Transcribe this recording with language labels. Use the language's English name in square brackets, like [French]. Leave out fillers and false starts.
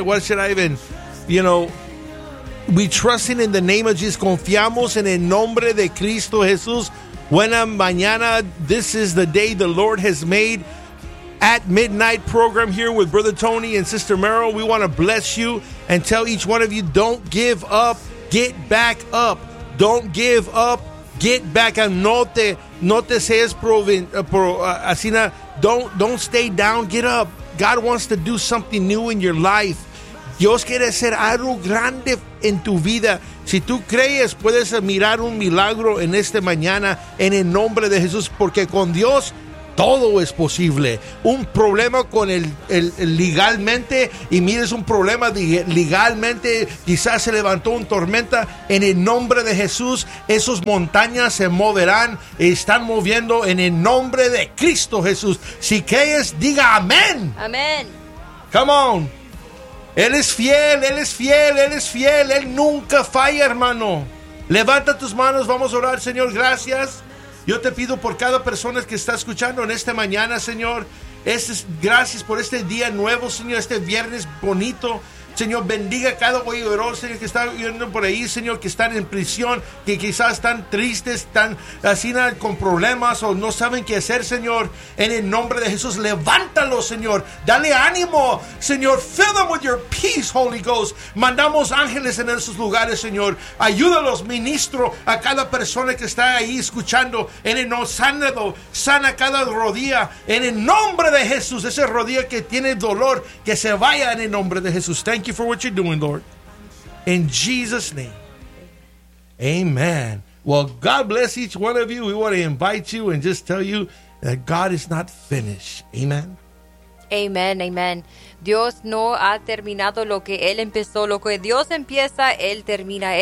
[English] Why should I even, you know, we trusting in the name of Jesus. [Spanish] Confiamos en el nombre de Cristo Jesús. Buena mañana. [English] This is the day the Lord has made. At midnight program here with Brother Tony and Sister Merrill. We want to bless you and tell each one of you, don't give up. Get back up. Don't give up. Get back up. [Spanish] No te seas asina. [English] Don't stay down. Get up. God wants to do something new in your life. [Spanish] Dios quiere hacer algo grande en tu vida. Si tú crees, puedes mirar un milagro en esta mañana en el nombre de Jesús. Porque con Dios, todo es posible. Un problema con el legalmente, y mires un problema legalmente, quizás se levantó una tormenta, en el nombre de Jesús, esas montañas se moverán, están moviendo en el nombre de Cristo Jesús. Si crees, diga amén. Amén. [English] Come on. [Spanish] Él es fiel, Él es fiel, Él es fiel, Él nunca falla, hermano. Levanta tus manos, vamos a orar, Señor, gracias. Yo te pido por cada persona que está escuchando en esta mañana, Señor. Gracias por este día nuevo, Señor, este viernes bonito. Señor, bendiga a cada oidor, Señor, que está viendo por ahí, Señor, que están en prisión, que quizás están tristes, están así con problemas o no saben qué hacer, Señor. En el nombre de Jesús, levántalo, Señor. Dale ánimo, Señor. [English] Fill them with your peace, Holy Ghost. [Spanish] Mandamos ángeles en esos lugares, Señor. Ayúdalos, ministro, a cada persona que está ahí escuchando. En el nombre, sánalo, sana cada rodilla. En el nombre de Jesús, ese rodilla que tiene dolor, que se vaya en el nombre de Jesús. [English] Thank you for what you're doing, Lord. In Jesus' name. Amen. Well, God bless each one of you. We want to invite you and just tell you that God is not finished. Amen. Amen, amen. [Spanish] Dios no ha terminado lo que Él empezó. Lo que Dios empieza, Él termina.